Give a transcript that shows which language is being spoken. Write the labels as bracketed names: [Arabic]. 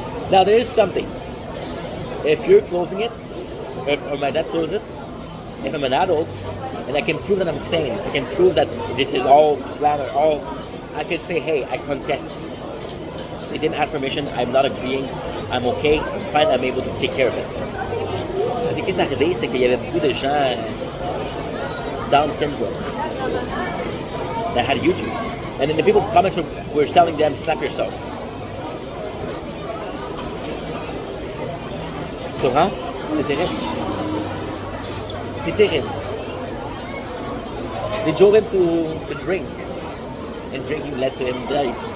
[English] Now there is something. If you're closing it, or my dad closed it, if I'm an adult and I can prove that I'm sane, I can prove that this is all planned or all, I can say, hey, I contest. They didn't ask permission, I'm not agreeing, I'm okay, I'm fine, I'm able to take care of it. [French] Parce que ce qui est arrivé, c'est qu'il y avait beaucoup de gens [English] Down syndrome that had YouTube. And then the people comments were telling them, slap yourself. So, [French] hein? C'est terrible. C'est terrible. [English] They drove him to drink. And drinking led to him dying.